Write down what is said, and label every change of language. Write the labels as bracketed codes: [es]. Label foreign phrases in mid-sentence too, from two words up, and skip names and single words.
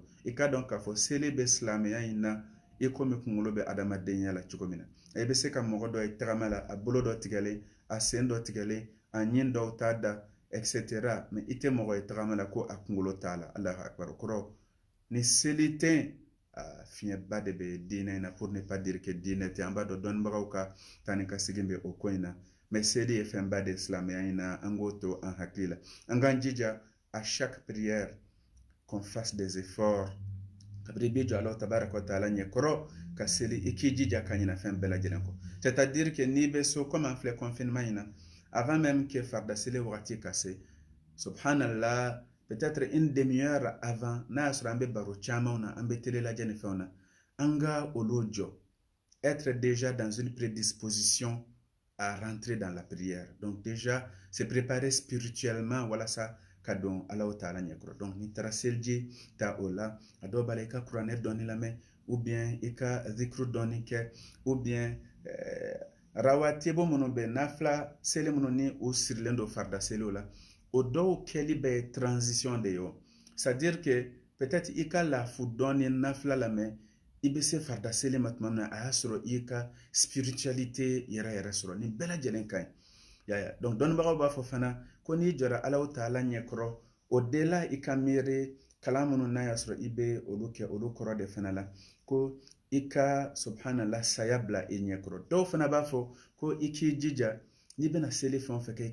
[bm] I ka dɔn k'a fɔ seli bɛ silamɛya in na i komi kunkolo bɛ adamadenya la cogo min na. I bɛ se ka mɔgɔ dɔ ye tagama la a bolo dɔ tigɛlen a sen dɔ tigɛlen a ɲin dɔw t'a da etc. mais i tɛ mɔgɔ ye tagama la ko a kunkolo t'a la. [ar] Allahu Akbar [bm] kɔrɔ ni seli tɛ fiɲɛba de bɛ diinɛ in na [fr] pour ne pas dire que [bm] diinɛ tɛ an b'a dɔn dɔnnibagaw ka taa ni ka segin bɛ o ko in na mais seli ye fɛnba de silamɛya in na an k'o to an hakili la an k'an jija [fr] à chaque prière qu'on fasse des [bm] efforts kabiri bi jɔ Alahu Tabaraka wa Ta'ala ɲɛ kɔrɔ ka seli i k'i jija ka ɲina fɛn bɛɛ lajɛlen kɔ [fr] c'est-à-dire que [bm] n'i bɛ so comme an filɛ confinement in na [fr] avant même que [bm] farda seli wagati ka se subhanallah [fr] peut-être une demi-heure avant [bm] n'a y'a sɔrɔ an bɛ baro camanw na an bɛ télé lajɛ ni fɛnw na an ka olu jɔ [fr] être déjà dans une prédisposition à rentrer dans la prière. Donc déjà se préparer spirituellement [bm] walasa ka don Alahu Ta'ala ɲɛkɔrɔ. Donc ni taara seliji ta o la a dɔw b'a la i ka kuranɛ dɔɔni lamɛn ou bien i ka zikru dɔɔni kɛ ou bien rawatibo minnu bɛ nafila seli minnu ni o sirilen don farda seliw la o dɔw kɛli bɛ ye transition de ye o. [fr] C'est-à-dire que peut-être [bm] i ka lafu dɔɔni nafila lamɛn i bɛ se farda seli ma tuma min na a y'a sɔrɔ i ka spiritualité yɛrɛ yɛrɛ sɔrɔ nin bɛɛ lajɛlen ka ɲi yaya donc dɔnnibagaw b'a fɔ fana ko n'i jɔra Alahu Ta'ala ɲɛkɔrɔ o de la i ka miiri kalan minnu n'a y'a sɔrɔ i bɛ olu kɛ olu kɔrɔ de fana la ko i ka subhanallah saya bila i ɲɛkɔrɔ dɔw fana b'a fɔ ko i k'i jija n'i bɛna seli fɛn o fɛn kɛ i